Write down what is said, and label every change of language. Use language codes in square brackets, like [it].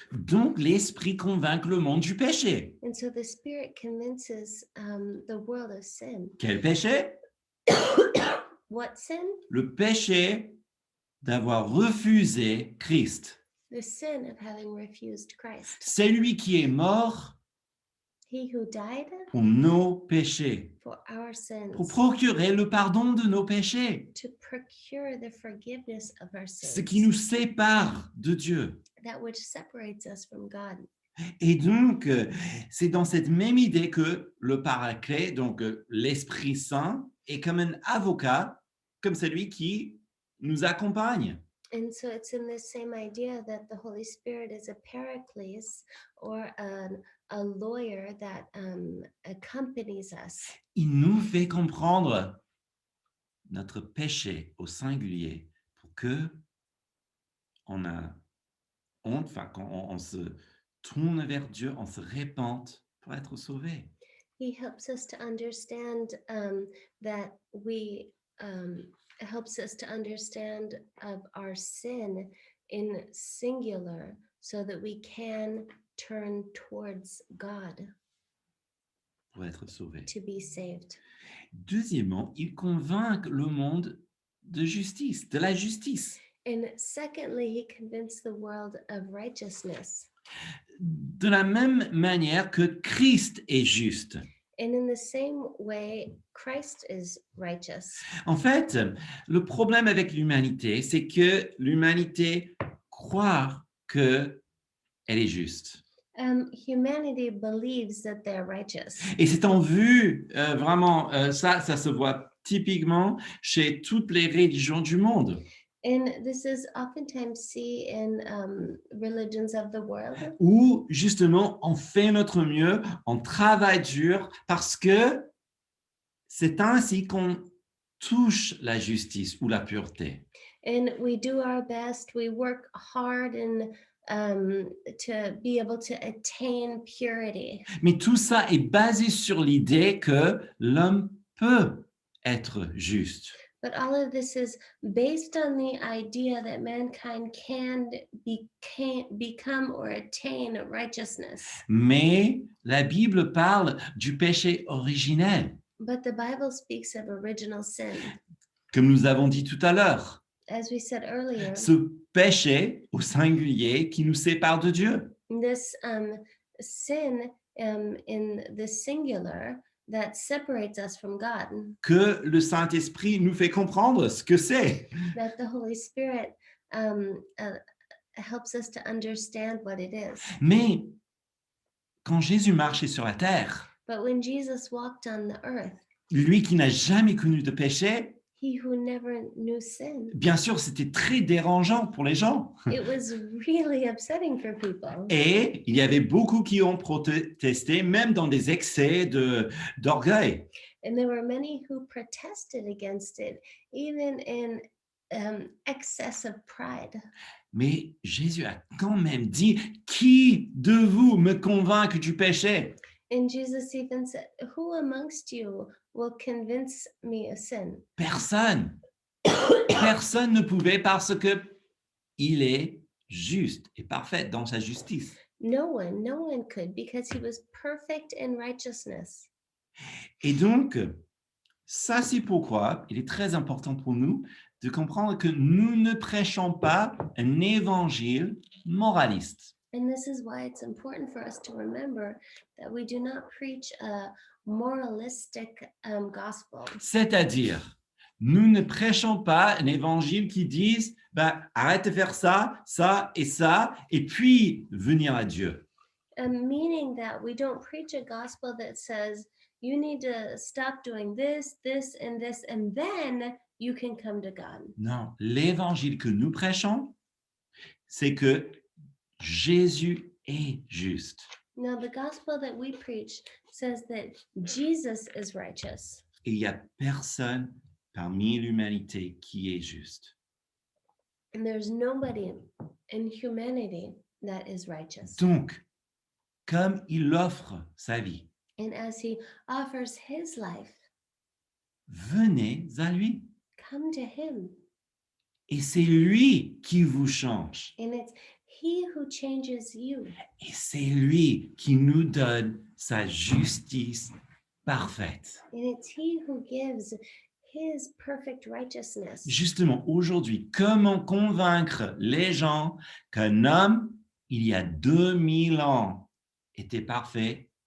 [fr] Donc l'Esprit convainc le monde du péché. [en] And so the Spirit convinces the world of sin. [fr] Quel péché? [en] What sin? [fr] Le péché d'avoir refusé Christ. [en] The sin of having refused Christ. [fr] C'est lui qui est mort [en] He who died [fr] pour nos péchés, [en] for our sins, [fr] pour procurer le pardon de nos péchés, [en] to procure the forgiveness of our [fr] ce [en] sins, [fr] qui nous sépare de Dieu. [en] that which separates us from God. [fr] Et donc, c'est dans cette même idée que le Paraclet, donc l'Esprit Saint, est comme un avocat, comme celui qui nous accompagne. [en] And so it's in this same idea that the Holy Spirit is a paraclete or a lawyer that accompanies us. [fr] Il nous fait comprendre notre péché au singulier pour que on a honte, enfin, quand on se tourne vers Dieu, on se répande pour être sauvé. [en] He helps us to understand that we helps us to understand of our sin in singular so that we can turn towards God [fr] Pour être sauvé. [en] to be saved. [fr] Deuxièmement, il convainc le monde de justice, de la justice. [en] And secondly, he convinced the world of righteousness. [fr] De la même manière que Christ est juste. [en] And in the same way, Christ is righteous. [fr] En fait, le problème avec l'humanité, c'est que l'humanité croit qu'elle est juste. [en] Humanity believes that they're righteous. [fr] Et c'est en vue, vraiment, ça se voit typiquement chez toutes les religions du monde, [en] And this is oftentimes seen in religions of the world, [fr] où justement on fait notre mieux, on travaille dur, parce que c'est ainsi qu'on touche la justice ou la pureté. [en] and we do our best. We work hard and to be able to attain purity. [fr] Mais tout ça est basé sur l'idée que l'homme peut être juste. [en] But all of this is based on the idea that mankind can become or attain righteousness. [fr] Mais la Bible parle du péché originel, [en] But the Bible speaks of original sin. [fr] comme nous avons dit tout à l'heure. [en] As we said earlier, [fr] Ce péché au singulier qui nous sépare de Dieu. [en] this sin in the singular that separates us from God, [fr] Que le Saint-Esprit nous fait comprendre ce que c'est. [en] that the Holy Spirit helps us to understand what it is. [fr] Mais quand Jésus marchait sur la terre, [en] But when Jesus walked on the earth, [fr] lui qui n'a jamais connu de péché, [en] he who never knew sin, [fr] bien sûr, c'était très dérangeant pour les gens. [en] it was really upsetting for people. [fr] Et il y avait beaucoup qui ont protesté, même dans des excès d'orgueil. [en] And there were many who protested against it, even in excess of pride. [fr] Mais Jésus a quand même dit, qui de vous me convainc du péché? [en] And Jesus even said, who amongst you will convince me of sin? [fr] Personne. Personne ne pouvait parce que il est juste et parfait dans sa justice. [en] No one could, because he was perfect in righteousness. [fr] Et donc, ça c'est pourquoi il est très important pour nous de comprendre que nous ne prêchons pas un évangile moraliste. [en] And this is why it's important for us to remember that we do not preach a moralistic gospel. [fr] C'est-à-dire, nous ne prêchons pas un évangile qui dise bah, arrête de faire ça, ça, et puis venir à Dieu. [en] Meaning that we don't preach a gospel that says you need to stop doing this, this, and this, and then you can come to God. [fr] Non, l'évangile que nous prêchons, c'est que Jésus est juste. [en] Now, the gospel that we preach says that Jesus is righteous, [fr] Et il n'y a personne parmi l'humanité qui est juste. [en] and there's nobody in humanity that is righteous. [fr] Donc, comme il offre sa vie, [en] And as he offers his life, [fr] venez à lui. [en] come to him. [fr] Et c'est lui qui vous change. [en] And it's he who changes you. [fr] Et c'est lui qui nous donne sa justice parfaite. [en] And it's he who gives his perfect righteousness. [fr] Justement, aujourd'hui, comment convaincre les gens qu'un homme, il y a 2000 ans, était parfait